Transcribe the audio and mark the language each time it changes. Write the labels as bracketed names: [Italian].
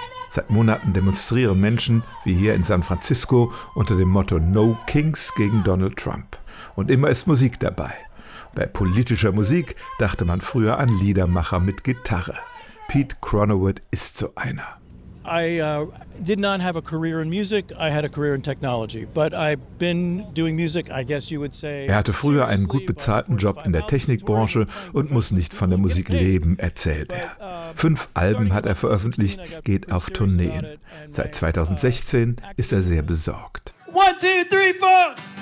[German] Seit Monaten demonstrieren Menschen, wie hier in San Francisco, unter dem Motto No Kings gegen Donald Trump. Und immer ist Musik dabei. Bei politischer Musik dachte man früher an Liedermacher mit Gitarre. Pete Cronowood ist so einer. [English] I did not have a career in music. I had a career in technology, but I've been doing music, I guess you would say. [German] Er hatte früher einen gut bezahlten Job in der Technikbranche und muss nicht von der Musik leben, erzählt er. 5 Alben hat er veröffentlicht, geht auf Tourneen. Seit 2016 ist er sehr besorgt. [English] 1, 2, 3, 4.